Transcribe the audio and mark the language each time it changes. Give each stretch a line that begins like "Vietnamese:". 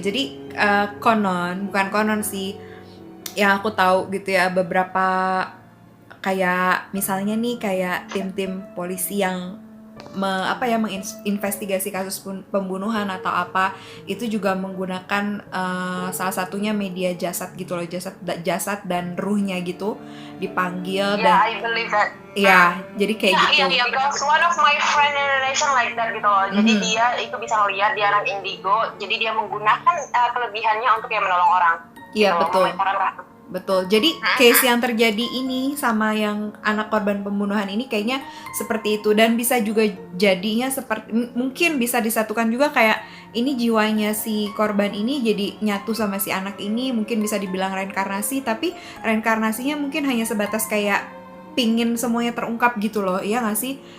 Indonesian: Jadi bukan konon sih, yang aku tahu gitu ya, beberapa kayak misalnya nih kayak tim-tim polisi yang menginvestigasi kasus pembunuhan atau apa, itu juga menggunakan salah satunya media jasad gitu loh, jasad dan ruhnya gitu dipanggil dan
English: I believe that.
Indonesian: Iya, jadi kayak gitu. Iya,
English: because one of my friend in Indonesia like that
Indonesian: gitu loh. Jadi dia itu bisa ngeliat, dia anak indigo, jadi dia menggunakan kelebihannya untuk yang menolong orang. Iya, gitu, betul. Jadi case yang terjadi ini sama yang anak korban pembunuhan ini kayaknya seperti itu, dan bisa juga jadinya seperti mungkin bisa disatukan juga kayak ini jiwanya si korban ini jadi nyatu sama si anak ini, mungkin bisa dibilang reinkarnasi, tapi reinkarnasinya mungkin hanya sebatas kayak pingin semuanya terungkap gitu loh, iya nggak sih?